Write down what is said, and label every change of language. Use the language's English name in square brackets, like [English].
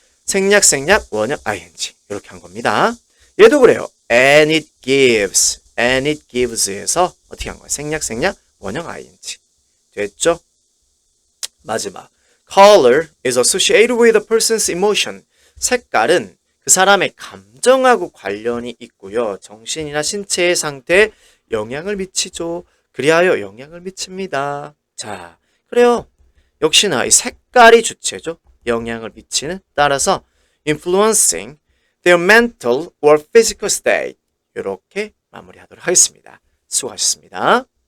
[Korean] 생략 원형 ing 이렇게 한 겁니다. 얘도 그래요. [English] and it gives [Korean] 에서 어떻게 한 거예요? 생략 원형 ing 됐죠? [English] 마지막 color is associated with a person's emotion. [Korean] 색깔은 그 사람의 감정하고 관련이 있고요. 정신이나 신체의 상태에 영향을 미치죠. 그리하여 영향을 미칩니다. 자, 그래요. 역시나 이 색깔이 주체죠. 영향을 미치는. 따라서 [English] influencing their mental or physical state. [Korean] 이렇게 마무리하도록 하겠습니다. 수고하셨습니다.